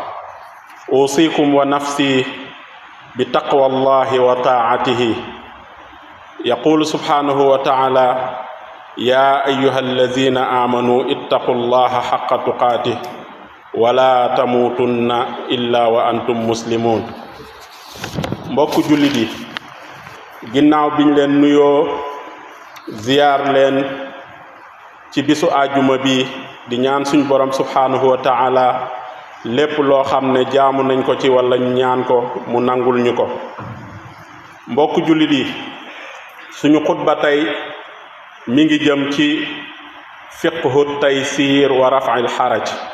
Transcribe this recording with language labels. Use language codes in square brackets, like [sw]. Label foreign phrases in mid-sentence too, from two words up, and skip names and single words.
[ar] أوصيكم ونفسي بتقوى الله وطاعته يقول سبحانه وتعالى يا أيها الذين آمنوا اتقوا الله حق تقاته ولا تموتن إلا وأنتم مسلمون [wo] mbokk jullit yi ginnaaw biñ leen nuyoo ziyaar leen ci bisu àjjuma bi di ñaan suñ borom [ar] سبحانه وتعالى [wo] lépp loo xam ne jaamu nañ ko ci wala ñaan ko mu nangul ñu ko mbokk jullit yi suñu xutba tey mi ngi jëm ci [ar] فقه تيسير ورفع الحرج